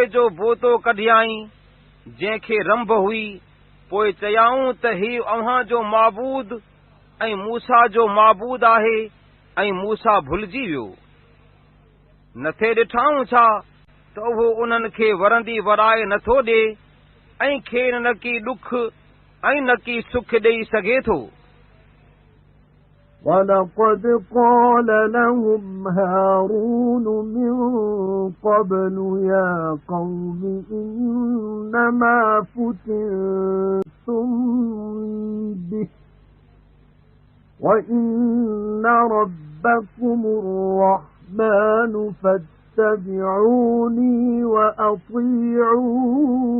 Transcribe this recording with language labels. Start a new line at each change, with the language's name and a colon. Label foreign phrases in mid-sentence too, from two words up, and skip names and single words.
Sindhi: जो बोतो कढियाई जंहिंखे रंभ हुई पोइ चयाऊं त हीउ अव्हां जो माबूद ऐं मूसा जो माबूद आहे ऐं मूसा भुलिजी वियो नथे ॾिठाऊं छा त उहो उन्हनि खे वरंदी वराए नथो ॾे ऐं खेनि न की ॾुख ऐं न की सुख ॾेई सघे थो
Arabic: وَلَقَدْ قَالَ لَهُمْ هَارُونُ مِنْ قَبْلُ يَا قَوْمِ إِنَّمَا فُتِنْتُمْ بِهِ وَإِنَّ رَبَّكُمُ الرَّحْمَنُ فَاتَّبِعُونِي وَأَطِيعُوا